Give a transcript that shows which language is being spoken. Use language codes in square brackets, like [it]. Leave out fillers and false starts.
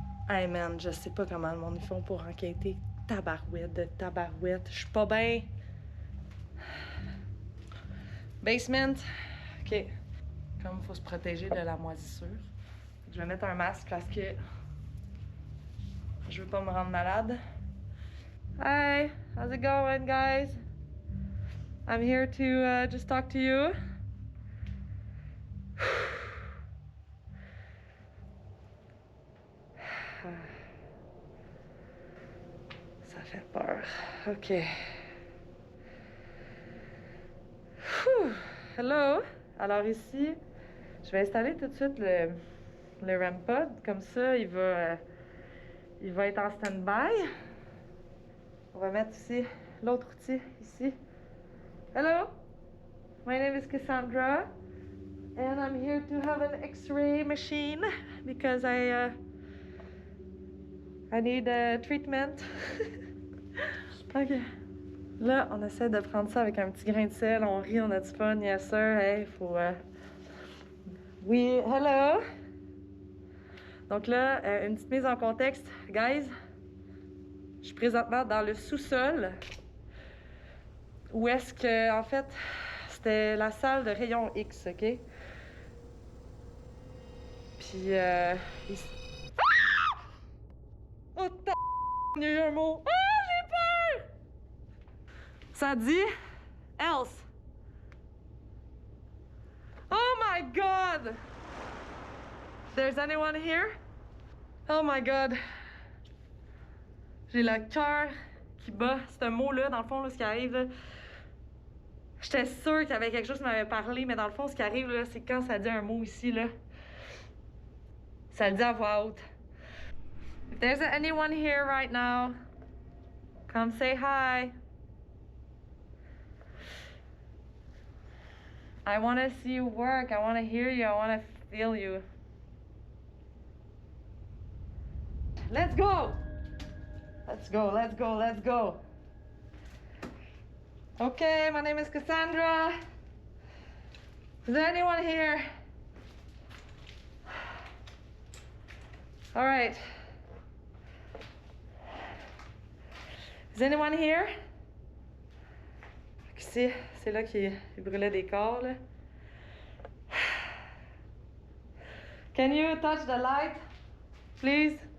[en] Hey man, [fr] je sais pas comment le monde ils font pour enquêter. Tabarouette. Je suis pas bien. Basement. OK. Comme il faut se protéger de la moisissure. Je vais mettre un masque parce que je veux pas me rendre malade. [en] Hi, how's it going, guys? I'm here to just talk to you. [fr] Ça fait peur. OK. Hello. Alors ici, je vais installer tout de suite le REM pod. Comme ça, il va être en stand-by. On va mettre ici l'autre outil, ici. [en] Hello. My name is Cassandra. And I'm here to have an X-ray machine because I need a treatment. OK. [fr] Là, on essaie de prendre ça avec un petit grain de sel. On rit, on a du fun. [en] Yes, sir. [fr] Hey, faut... Oui, hello. Donc là, une petite mise en contexte. Guys, je suis présentement dans le sous-sol. Où est-ce que, en fait, c'était la salle de rayon X, OK? Puis, ici... Ah! Oh, il y a eu un mot. Ah, j'ai peur! Ça dit else. [en] Oh my God! There's anyone here? Oh my God! [fr] J'ai le cœur qui bat. C'est un mot-là, dans le fond, là, ce qui arrive, là. J'étais sûre qu'il y avait quelque chose qui m'avait parlé, mais dans le fond, ce qui arrive, là, c'est quand ça dit un mot ici, là. Ça le dit à voix haute. [en] If there's anyone here right now, come say hi. I want to see you work. I want to hear you. I want to feel you. Let's go! Let's go, let's go, let's go. Okay, my name is Cassandra. Is there anyone here? All right. Is anyone here? [fr] Ici, c'est là qu'il brûlait des corps, là. [en] Can you touch the light, please?